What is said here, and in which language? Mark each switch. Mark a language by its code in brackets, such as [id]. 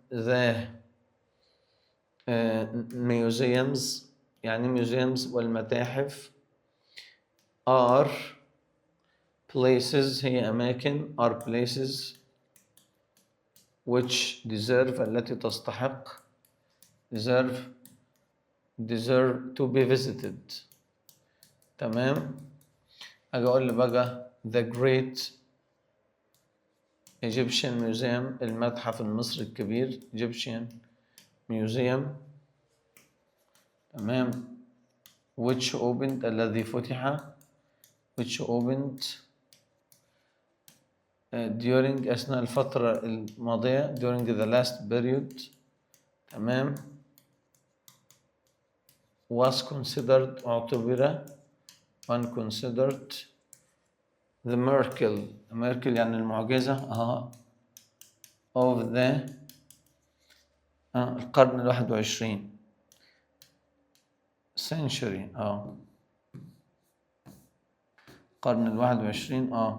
[en] the museums، [ar] يعني [en] museums [ar] والمتاحف [en] are places، [ar] هي أماكن [en] are places which deserve، [ar] التي تستحق [en] deserve to be visited. [ar] تمام. أجي أقول لي بقى [en] the great Egyptian Museum، [ar] المتحف المصري الكبير [en] Egyptian Museum. [ar] تمام. [en] which opened، [ar] الذي فتح [en] which opened during، [ar] أثناء الفترة الماضية [en] during the last period. [ar] تمام. [en] was considered، [ar] اعتبر [en] considered the miracle [ar] يعني المعجزة [en] of the [ar] القرن [en] 21 century القرن 21